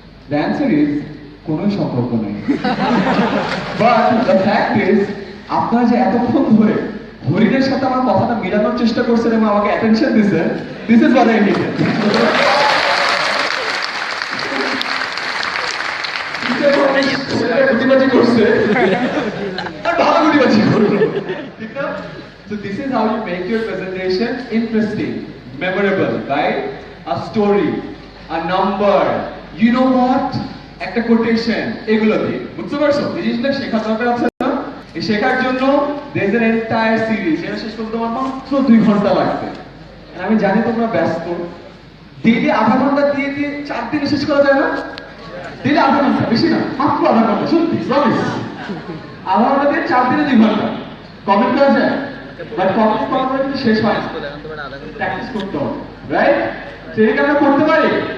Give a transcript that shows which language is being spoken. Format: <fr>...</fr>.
<en>the answer is</en> <bn>কোনো সম্পর্ক নেই।</bn> <en>but the fact is</en> <bn>আপনারা যে এতক্ষণ ধরে হরিণের সাথে আমার কথাটা মেলানোর চেষ্টা করছেন এবং আমাকে অ্যাটেনশন দিচ্ছেন,</bn> <en>This is what I needed.</en> <bn>গুটিবাজি করছে আর ভালো গুটিবাজি করলো, ঠিক না?</bn> <en>So this is how you make your presentation interesting, memorable, right? A story, a number, you know what?</en> <bn>একটা কোটেশন, এগুলো দিয়ে বুঝতে পারছো? এই জিনিসটা শেখার দরকার আছে না? এই শেখার জন্য</bn> <en>there is an entire series,</en> <bn>এটা শেষ করতে আমার মাত্র 2 ঘন্টা লাগবে। আমি জানি তোমরা ব্যস্ত, ডেইলি আধা ঘন্টা দিয়ে 4 দিনে শেষ করা যায় না? ডেইলি আধা ঘন্টা, বেশি না, মাত্র আধা ঘন্টা, সত্যি প্রমিস। আধা ঘন্টা দিয়ে 4 দিনে 2 ঘন্টা কমেন্ট করা যায়, বাট কমেন্ট করার পরে কিন্তু শেষ হয় না, প্র্যাকটিস করতে হবে, রাইট? সেটা আমরা করতে পারি।</bn>